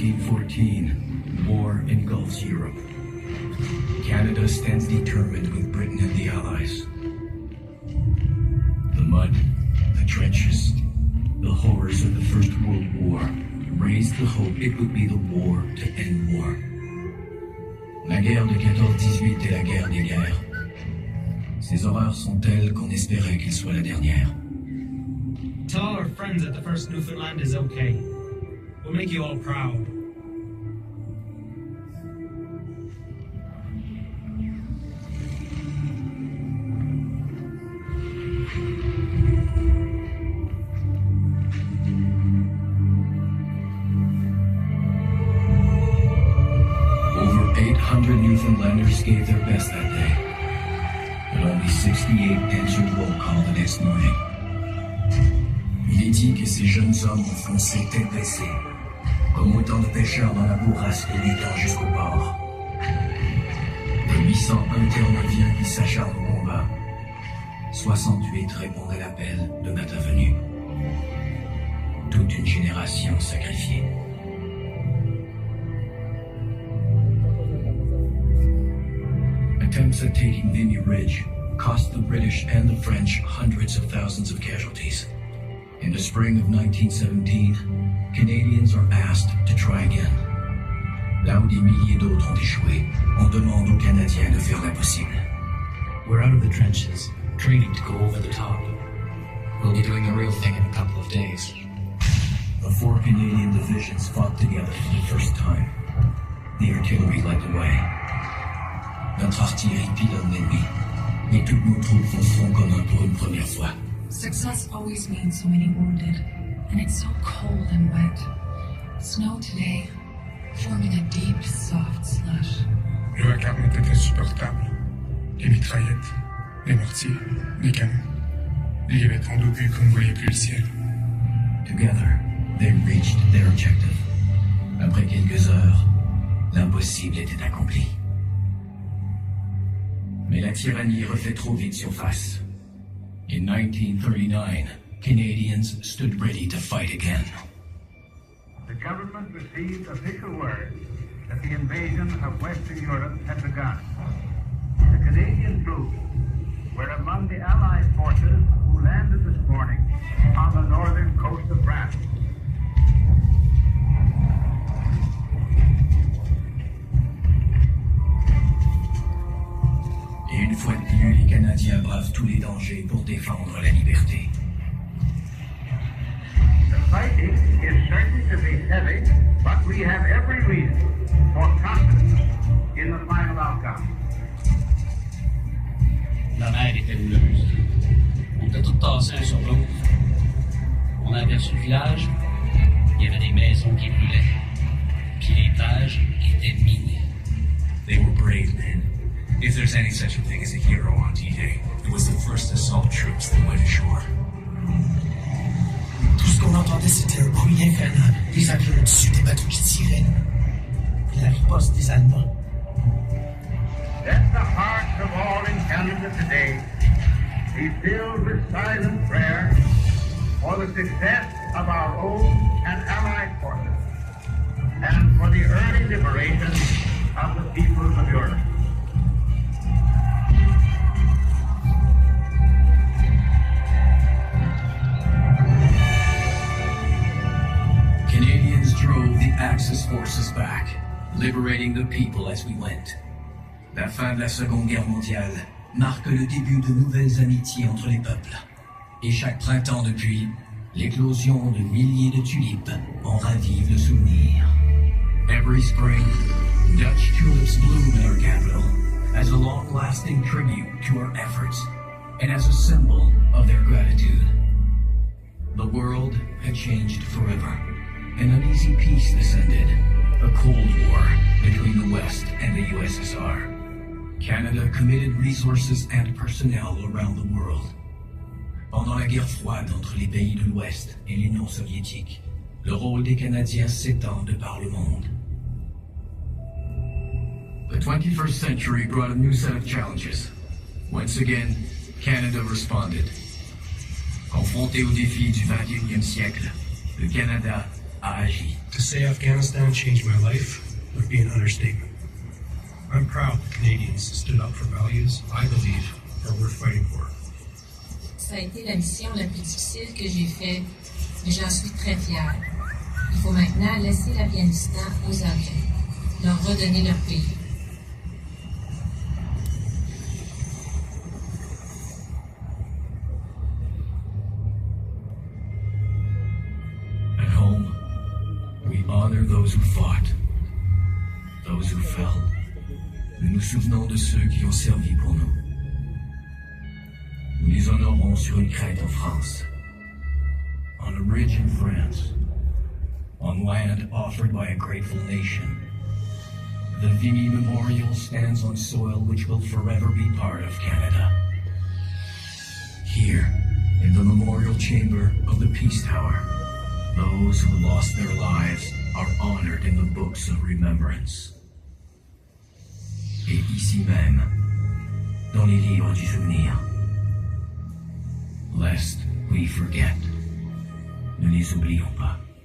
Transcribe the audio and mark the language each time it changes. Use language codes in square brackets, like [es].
[en] 1914, war engulfs Europe. Canada stands determined with Britain and the Allies. The mud, the trenches, the horrors of the First World War raised the hope it would be the war to end war. [fr] La guerre de 14-18 est la guerre des guerres. Ces horreurs sont telles qu'on espérait qu'elle soit la dernière. [en] Tell all our friends that the first Newfoundland is okay. We'll make you all proud. Over 800 Newfoundlanders gave their best that day, but only 68 answered roll call the next morning. [fr] Il est dit que ces jeunes hommes ont foncé tête baissée, comme autant de pêcheurs dans la bourrasque luttant jusqu'au port. Des 801 Terre-Neuviens qui s'acharnent au combat, 68 répondent à l'appel de notre venue. Toute une génération sacrifiée. [en] Attempts at taking Vimy Ridge cost the British and the French hundreds of thousands of casualties. In the spring of 1917, Canadians are asked to try again. [fr] Là où des milliers d'autres ont échoué, on demande aux Canadiens de faire l'impossible. [en] We're out of the trenches, training to go over the top. We'll be doing the real thing in a couple of days. The 4 Canadian divisions fought together for the first time. The artillery led the way. [fr] Notre artillerie pilonne l'ennemi, et toutes nos troupes font front commun pour une première fois. [en] Success always means so many wounded, and it's so cold and wet. Snow today, forming a deep, soft slush. [fr] Le vacarme était insupportable. Les mitraillettes, les mortiers, les canons. Il y avait tant d'obus qu'on ne voyait plus le ciel. [en] Together, they reached their objective. [fr] Après quelques heures, l'impossible était accompli. Mais la tyrannie refait trop vite surface. [en] In 1939, Canadians stood ready to fight again. The government received official word that the invasion of Western Europe had begun. The Canadian troops were among the Allied forces who landed this morning on the northern coast of France. [fr] Et une fois de plus, les Canadiens bravent tous les dangers pour défendre la liberté. [en] The fighting is certain to be heavy, but we have every reason for confidence in the final outcome. [fr] La mer était houleuse. On était tous tassés un sur l'autre. On a aperçu le village. Il y avait des maisons qui brûlaient. Puis les plages étaient minées. [en] They were brave men. If there's any such a thing as a hero on D-Day, it was the first assault troops that went ashore. [fr] Tout ce qu'on entendait, c'était un bruit infernal. Des avions au-dessus, des bateaux qui tiraient. Puis la riposte des Allemands. [en] Let the hearts of all in Canada today be filled with silent prayer for the success of our own and allied forces, and for the early liberation of the peoples of Europe. Canadians drove the Axis forces back, liberating the people as we went. [fr] La fin de la Seconde Guerre mondiale marque le début de nouvelles amitiés entre les peuples. Et chaque printemps depuis, l'éclosion de milliers de tulipes en ravive le souvenir. [en] Every spring, Dutch tulips bloom in our capital as a long-lasting tribute to our efforts and as a symbol of their gratitude. The world had changed forever. An uneasy peace descended, a Cold War between the West and the USSR. Canada committed resources and personnel around the world. [fr] Pendant la guerre froide entre les pays de l'Ouest et l'Union soviétique, le rôle des Canadiens s'étend de par le monde. [en] The 21st century brought a new set of challenges. Once again, Canada responded. [fr] Confronté aux défis du 21e siècle, le Canada a agi. [en] To say Afghanistan changed my life would be an understatement. I'm proud that Canadians stood up for values I believe are worth fighting for. [fr] Ça a été la mission la plus difficile que j'ai faite, mais j'en suis très fière. Il faut maintenant laisser l'Afghanistan aux Afghans, leur redonner leur pays. [en] At home, we honor those who fought, those who fell. [fr] Nous nous souvenons de ceux qui ont servi pour nous. Nous les honorons sur une crête en France, [en] on a ridge in France, on land offered by a grateful nation. The Vimy Memorial stands on soil which will forever be part of Canada. Here, in the memorial chamber of the Peace Tower, those who lost their lives are honored in the books of remembrance. [fr] Et ici même, dans les livres du souvenir, [en] lest we forget, [fr] ne les oublions pas.